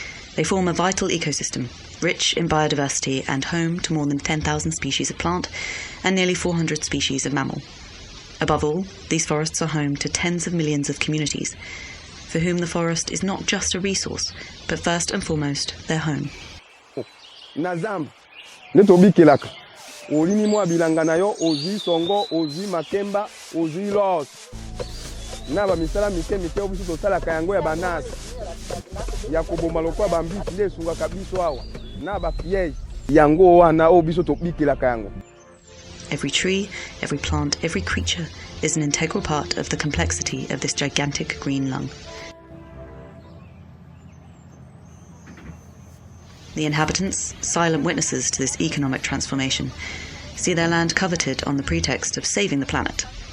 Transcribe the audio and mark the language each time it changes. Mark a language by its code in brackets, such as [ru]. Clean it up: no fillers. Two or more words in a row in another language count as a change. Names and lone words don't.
[en] They form a vital ecosystem, rich in biodiversity and home to more than 10,000 species of plant and nearly 400 species of mammal. Above all, these forests are home to tens of millions of communities, for whom the forest is not just a resource, but first and foremost, their home. [ln] Na Zamba netobikelaka olimi mwa bilanga na yo ozwi songo ozwi makemba ozwi los na ba misala mike obiso tosalaka yango ya banasi ya koboma lokwa bambisi nde esungaka biso awa na ba piège yango wana obiso tobikelaka yango. [en] Every tree, every plant, every creature is an integral part of the complexity of this gigantic green lung. The inhabitants, silent witnesses to this economic transformation, see their land coveted on the pretext of saving the planet.